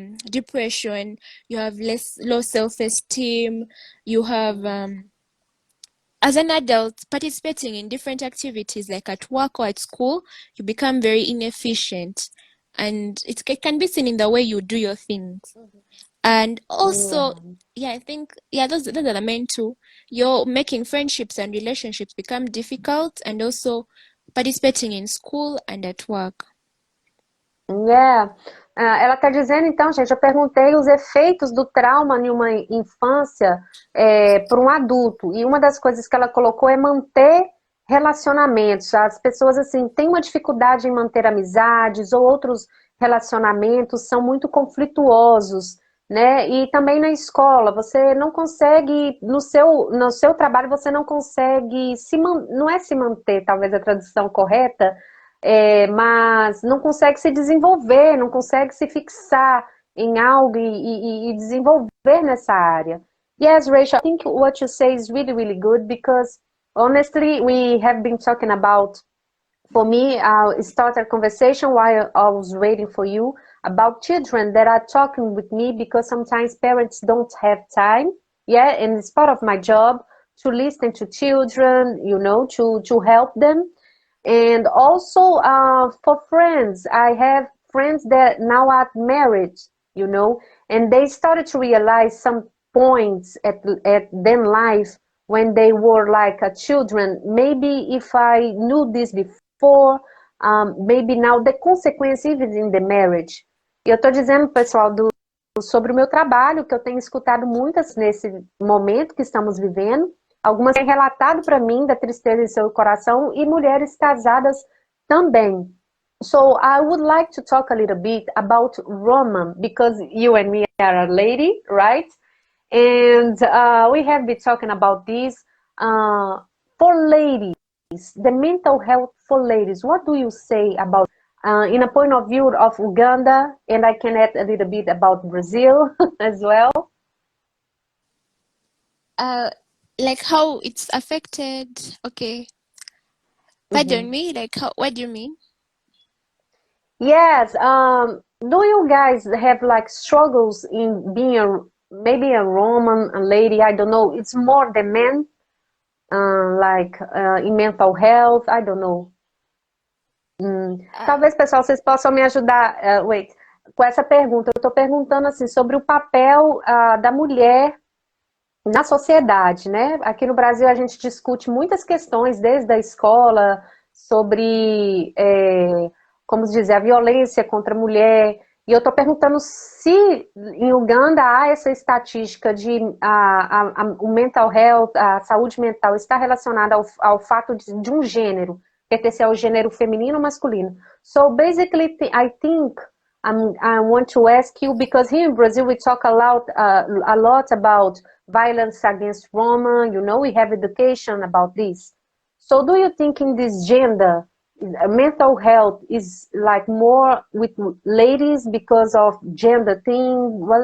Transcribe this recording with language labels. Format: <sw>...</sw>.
<en>depression, you have low self-esteem, you have as an adult participating in different activities like at work or at school, you become very inefficient, and it can be seen in the way you do your things. And also, Yeah. yeah, I think, yeah, those are the main two. You're making friendships and relationships become difficult, and also participating in school and at work. Yeah.</en> <pt>Ela está dizendo, então, gente, eu perguntei os efeitos do trauma em uma infância para um adulto. E uma das coisas que ela colocou é manter relacionamentos. As pessoas, assim, têm uma dificuldade em manter amizades ou outros relacionamentos, são muito conflituosos, né? E também na escola, você não consegue, no seu trabalho, você não consegue não é se manter, talvez a tradução correta, mas não consegue se desenvolver, não consegue se fixar em algo e desenvolver nessa área.</pt> <en>Yes, Rachel, I think what you say is really, really good because honestly, we have been talking about, for me, I started a conversation while I was waiting for you about children that are talking with me because sometimes parents don't have time, yeah, and it's part of my job to listen to children, to help them. And also for friends, I have friends that now are married, and they started to realize some points at their life when they were like children. Maybe if I knew this before, maybe now the consequence even in the marriage.</en> <pt>E eu estou dizendo, pessoal, sobre o meu trabalho, que eu tenho escutado muitas nesse momento que estamos vivendo. Algumas têm relatado para mim da tristeza em seu coração e mulheres casadas também.</pt> <en>So I would like to talk a little bit about Roma because you and me are a lady, right? And we have been talking about this for ladies, the mental health for ladies. What do you say about in a point of view of Uganda, and I can add a little bit about Brazil as well? Like how it's affected. Okay. Pardon me, like what do you mean? Yes. Do you guys have like struggles in being maybe a Roman a lady? I don't know. It's more the men, in mental health. I don't know.</en> <pt>Talvez, pessoal, vocês possam me ajudar, com essa pergunta. Eu estou perguntando assim sobre o papel da mulher na sociedade, né? Aqui no Brasil a gente discute muitas questões desde a escola sobre, como se diz, a violência contra a mulher. E eu estou perguntando se em Uganda há essa estatística de o mental health, a saúde mental está relacionada ao fato de um gênero, pertencer ao gênero feminino ou masculino.</pt> <en>So basically, I think I want to ask you, because here in Brazil we talk a lot about violence against women, we have education about this. So do you think in this gender, mental health is like more with ladies because of gender thing?</en>